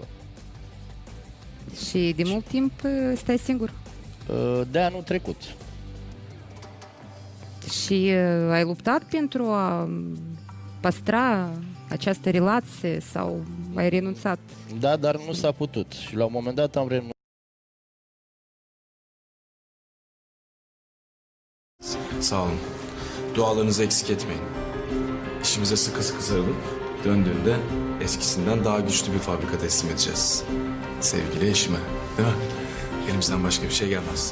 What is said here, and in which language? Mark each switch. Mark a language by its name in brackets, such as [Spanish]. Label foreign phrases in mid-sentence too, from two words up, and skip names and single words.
[Romanian] Și de mult timp stai singur. De anul trecut. Și ai luptat pentru a păstra această relație sau ai renunțat? Da, dar nu s-a putut. Și la un moment dat am renunțat. [Turkish] Sağ olun. Dualarınızı eksik etmeyin. İşimize sıkı sıkı sarılıp döndüğünde eskisinden daha güçlü bir fabrika teslim edeceğiz. Sevgili eşime. Değil mi? Elimizden başka bir şey gelmez.